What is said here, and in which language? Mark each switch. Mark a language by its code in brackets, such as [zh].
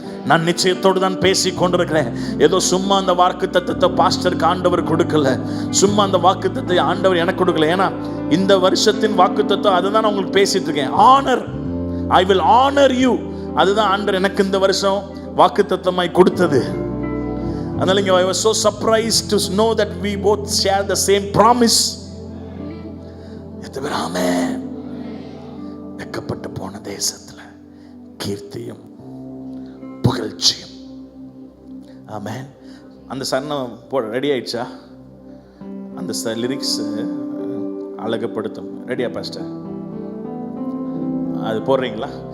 [ta] நான் நிச்சயத்தோடு தான் பேசி கொண்டிருக்கிறேன். ஏதோ சும்மா அந்த வாக்குத்தத்தத்தை பாஸ்டருக்கு ஆண்டவர் கொடுக்கல, சும்மா அந்த வாக்குத்தத்தை ஆண்டவர் எனக்கு கொடுக்கல. ஏன்னா இந்த வருஷத்தின் வாக்குத்தத்தம் அதுதான் நான் உங்களுக்கு பேசிட்டு இருக்கேன். [en] Honour, I will honour you. [ta] அதுதான் ஆண்டவர் எனக்கு இந்த வருஷம் வாக்குத்தத்தமாய் கொடுத்தது. அதனால இங்க [en] I was so surprised to know that we both share the same promise. [ta] எத்தவராமே வெக்கப்பட்டு போன தேசத்துல கீர்த்தியும் புகழ்ச்சியும். ஆமென். அந்த சரணம் ரெடி ஆயிடுச்சா? அந்த லிரிக்ஸ் அழகுபடுத்தும் ரெடியா பாஸ்டர்? அது போடுறீங்களா?